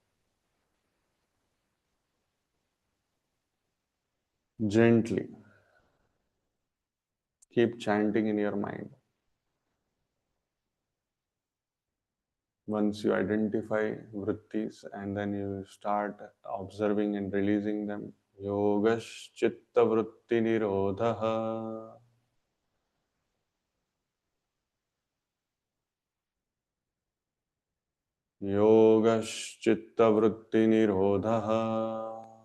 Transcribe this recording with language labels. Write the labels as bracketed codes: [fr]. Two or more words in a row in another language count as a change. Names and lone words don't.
[en] Gently. Keep chanting in your mind. Once you identify vrittis and then you start observing and releasing them. [sa] Yogaś Citta-Vṛtti-Nirodhaḥ. Yogaś Citta-Vṛtti-Nirodhaḥ.